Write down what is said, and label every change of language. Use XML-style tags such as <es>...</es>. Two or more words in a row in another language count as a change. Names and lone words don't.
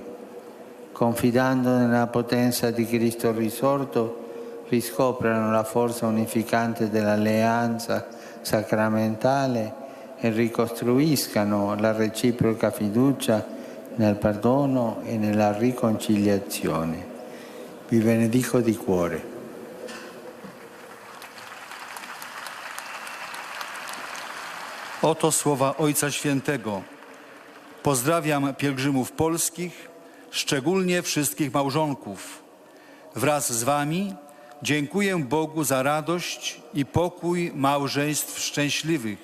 <it>Confidando nella potenza di Cristo risorto, riscoprano la forza unificante dell'alleanza sacramentale e ricostruiscano la reciproca fiducia nel perdono e nella riconciliazione. Vi benedico di cuore.</it> <pl>Oto słowa Ojca Świętego. Pozdrawiam pielgrzymów polskich, szczególnie wszystkich małżonków. Wraz z wami dziękuję Bogu za radość i pokój małżeństw szczęśliwych.</pl>